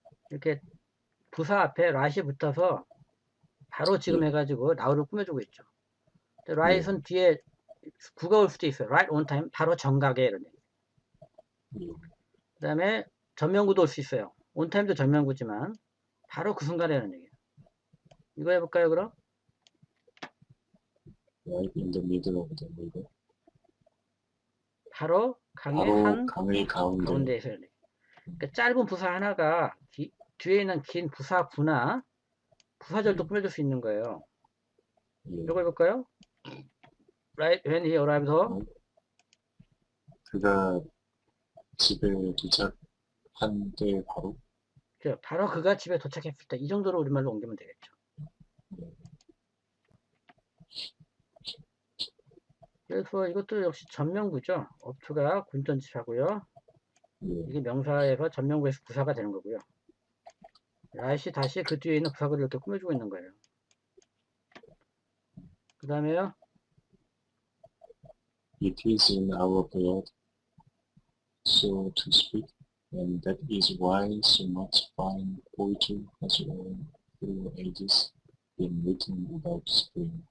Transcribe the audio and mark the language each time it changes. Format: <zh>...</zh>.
<ko>이렇게 부사 앞에 right이 붙어서 바로 지금 해가지고 now를 꾸며주고 있죠. right은 뒤에 구가 올 수도 있어요.</ko> <en>right on time,</en> <ko>바로 정각에 이런 얘기. 그 다음에 전면구도 올 수 있어요. on time도 전면구지만 바로 그 순간에 이런 얘기예요. 이거 해볼까요, 그럼?</ko> <en>Right in the middle of the river.</en> <ko>바로 강의 가운데에서 이런 얘기. 그러니까 짧은 부사 하나가 뒤에 있는 긴 부사구나 부사절도 꾸며줄 수 있는 거예요. 이거 해볼까요?</ko> <en>Right when he arrived home.</en> <ko>그가 집에 도착한 때 바로 그가 집에 도착했을 때 이 정도로 우리말로 옮기면 되겠죠. 그래서 이것도 역시 전면구죠. 업투가 군전치사고요. 이게 명사에서 전면구에서 부사가 되는 거고요. 라이시 다시 그 뒤에 있는 부사구를 이렇게 꾸며주고 있는 거예요. 그 다음에요.</ko> <en>It is in our blood, so to speak, and that is why so much fine poetry has all through ages been written about spring.</en>